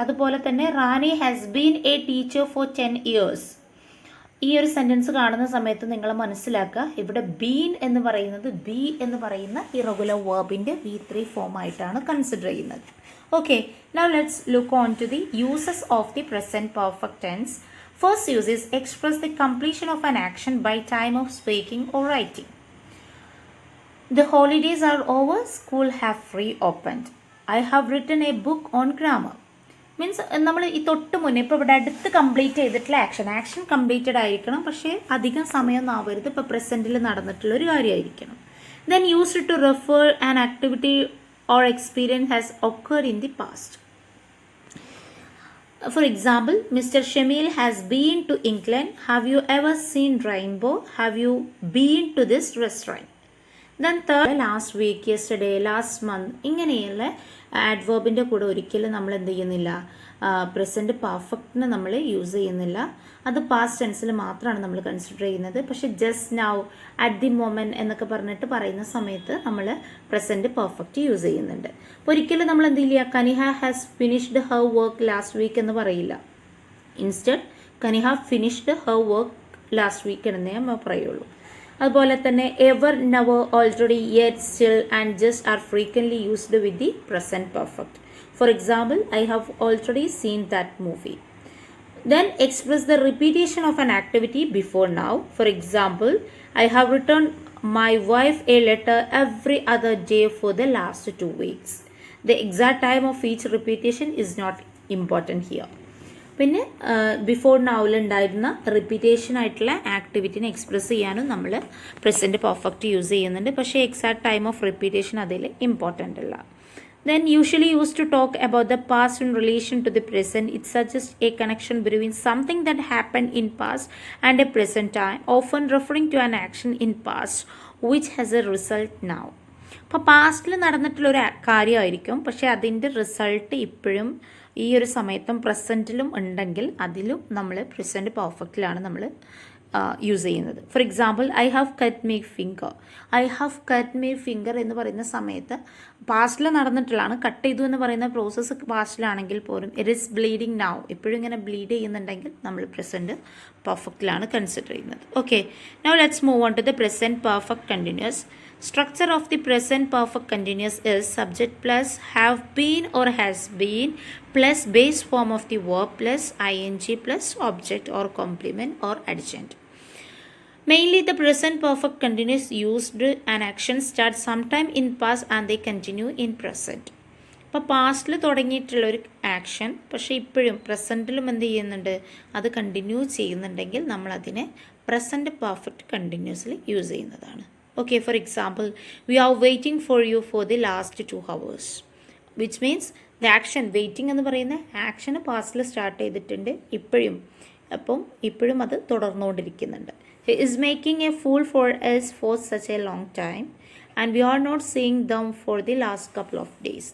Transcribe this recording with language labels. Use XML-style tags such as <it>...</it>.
<ml>അതുപോലെ തന്നെ</ml> <en>Rani has been a teacher for 10 years.</en> <ml>ഈ ഒരു സെൻറ്റൻസ് കാണുന്ന സമയത്ത് നിങ്ങൾ മനസ്സിലാക്കുക ഇവിടെ ബീൻ എന്ന് പറയുന്നത് ബി എന്ന് പറയുന്ന ഇറഗുലർ വേർബിൻ്റെ V3 ഫോം ആയിട്ടാണ് കൺസിഡർ ചെയ്യുന്നത്.</ml> <en>Okay, now let's look on to the uses of the present perfect tense. First use is express the completion of an action by time of speaking or writing. The holidays are over, school have reopened. I have written a book on grammar.</en> <ml>Means നമ്മൾ ഈ തൊട്ട് മുന്നേ ഇപ്പോൾ ഇവിടെ അടുത്ത് complete ചെയ്തിട്ടുള്ള action completed ആയിരിക്കണം, പക്ഷേ അധികം സമയമൊന്നും ആവരുത്. ഇപ്പോൾ പ്രസൻറ്റിൽ നടന്നിട്ടുള്ള ഒരു കാര്യമായിരിക്കണം.</ml> <en>Then used to refer an activity or experience has occurred in the past. For example, Mr. Shamil has been to England. Have you ever seen rainbow? Have you been to this restaurant? Then third, last week, yesterday, last month.</en> <ml>ഇങ്ങനെയുള്ള ആഡ്വേർബിൻ്റെ കൂടെ ഒരിക്കലും നമ്മൾ എന്ത് ചെയ്യുന്നില്ല, present പെർഫെക്റ്റിന് നമ്മൾ use ചെയ്യുന്നില്ല. അത് past ടെൻസിൽ മാത്രമാണ് നമ്മൾ കൺസിഡർ ചെയ്യുന്നത്. പക്ഷേ</ml> <en>just now, at the moment</en> <ml>എന്നൊക്കെ പറഞ്ഞിട്ട് പറയുന്ന സമയത്ത് നമ്മൾ പ്രസൻറ്റ് പെർഫെക്റ്റ് യൂസ് ചെയ്യുന്നുണ്ട്. അപ്പോൾ ഒരിക്കലും നമ്മൾ എന്ത് ചെയ്യില്ല,</ml> <en>Kaniha has finished her work last week</en> <ml>എന്ന് പറയില്ല.</ml> <en>instead Kaniha finished her work last week</en> <ml>എന്നേ നമ്മൾ പറയുള്ളൂ. അതുപോലെ തന്നെ</ml> <en>Ever, never, already, yet, still and just are frequently used with the present perfect. For example, I have already seen that movie. Then express the repetition of an activity before now. For example, I have written my wife a letter every other day for the last 2 weeks. The exact time of each repetition is not important here.</en> <ml>പിന്നെ before നൗലുണ്ടായിരുന്ന repetition ആയിട്ടുള്ള ആക്ടിവിറ്റിനെ express ചെയ്യാനും നമ്മൾ present perfect use ചെയ്യുന്നുണ്ട്. പക്ഷേ exact time of repetition അതിൽ important അല്ല.</ml> <en>Then usually used to talk about the past in relation to the present. It suggests a connection between something that happened in past and a present time, often referring to an action in past which has a result now.</en> <ml>അപ്പോൾ പാസ്റ്റിൽ നടന്നിട്ടുള്ളൊരു കാര്യമായിരിക്കും, പക്ഷേ അതിൻ്റെ result ഇപ്പോഴും ഈ ഒരു സമയത്തും പ്രസൻറ്റിലും ഉണ്ടെങ്കിൽ അതിലും നമ്മൾ പ്രസൻറ്റ് പെർഫെക്റ്റിലാണ് നമ്മൾ യൂസ് ചെയ്യുന്നത്.</ml> <en>For example, I have cut my finger. I have cut my finger</en> <ml>എന്ന് പറയുന്ന സമയത്ത് പാസ്റ്റിൽ നടന്നിട്ടുള്ളതാണ്. കട്ട് ചെയ്തു എന്ന് പറയുന്ന പ്രോസസ്സ് പാസ്റ്റിലാണെങ്കിൽ പോലും</ml> <en>it is bleeding now,</en> <ml>എപ്പോഴും ഇങ്ങനെ ബ്ലീഡ് ചെയ്യുന്നുണ്ടെങ്കിൽ നമ്മൾ പ്രസൻറ്റ് പെർഫെക്റ്റിലാണ് കൺസിഡർ ചെയ്യുന്നത്.</ml> <en>Okay, now let's move on to the present perfect continuous. Structure of the present perfect continuous is subject plus have been or has been plus base form of the verb plus ing plus object or complement or adjunct. Mainly the present perfect continuous used an action start sometime in past and they continue in present.</en> <ml>അപ്പോൾ പാസ്റ്റിൽ തുടങ്ങിയിട്ടുള്ളൊരു action പക്ഷേ ഇപ്പോഴും പ്രസൻറ്റിലും എന്ത് ചെയ്യുന്നുണ്ട്, അത് continue ചെയ്യുന്നുണ്ടെങ്കിൽ നമ്മളതിനെ present perfect continuously use ചെയ്യുന്നതാണ്.</ml> <en>Okay, for example, we are waiting for you for the last 2 hours, which means the action waiting</en> <ml>എന്ന് പറയുന്ന ആക്ഷൻ പാസ്റ്റിൽ സ്റ്റാർട്ട് ചെയ്തിട്ടുണ്ട് അപ്പം ഇപ്പോഴും അത് തുടർന്നുകൊണ്ടിരിക്കുന്നുണ്ട്.</ml> <en>He is making a fool for us for such a long time and we are not seeing them for the last couple of days.</en>